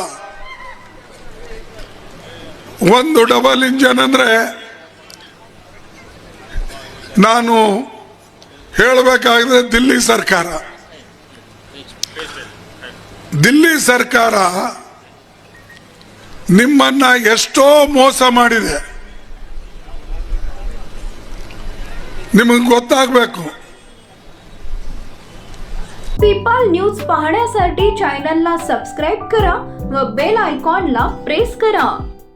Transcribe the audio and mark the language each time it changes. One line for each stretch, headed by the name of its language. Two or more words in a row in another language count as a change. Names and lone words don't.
Kannada: ಒಂದು
English: double engine
Kannada: ಅಂದ್ರೆ ನಾನು ಹೇಳಬೇಕಾಗಿದೆ ದಿಲ್ಲಿ ಸರ್ಕಾರ ನಿಮ್ಮನ್ನ ಎಷ್ಟೋ ಮೋಸ ಮಾಡಿದೆ, ನಿಮಗ ಗೊತ್ತಾಗಬೇಕು।
Marathi: पीपल न्यूज पाहण्यासाठी
English: channelला subscribe
Marathi: करा व
English: bell iconला press
Marathi: करा।